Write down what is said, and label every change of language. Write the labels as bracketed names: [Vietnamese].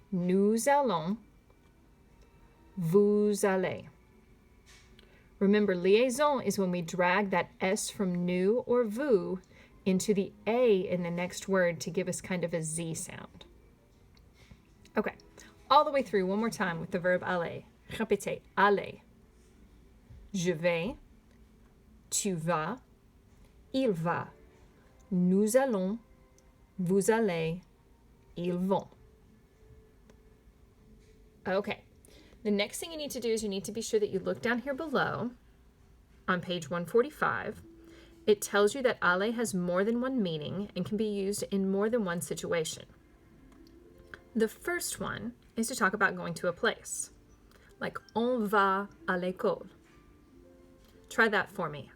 [French] Nous allons, vous allez. [English] Remember, liaison is when we drag that S from nous or vous into the A in the next word to give us kind of a Z sound. Okay, all the way through one more time with the verb aller. [French] Répétez, aller. Je vais, tu vas, il va, nous allons, vous allez, ils vont. [English] Okay, the next thing you need to do is you need to be sure that you look down here below on page 145. It tells you that aller has more than one meaning and can be used in more than one situation. The first one is to talk about going to a place, like [French] on va à l'école. [English] Try that for me.